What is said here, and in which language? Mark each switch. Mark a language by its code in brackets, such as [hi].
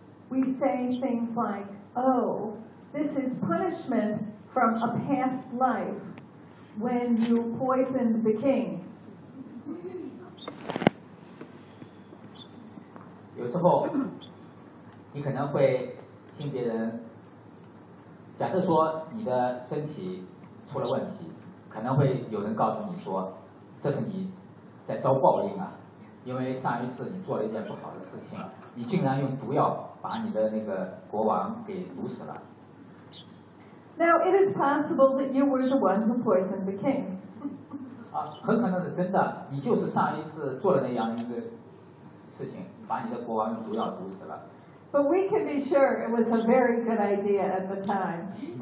[en] We say things like, oh, this is punishment from a past life when you poisoned the king. [zh] 有时候你可能会听别人假设说你的身体出了问题可能会有人告诉你说这是你在遭报应啊，因为上一次你做了一件不好的事情，你竟然用毒药把你的那个国王给毒死了。 [en] Now it is possible that you were the one who poisoned the king. [zh] 啊，很可能是真的，你就是上一次做了那样一个事情，把你的国王用毒药毒死了。 [en] But we can be sure it was a very good idea at the time.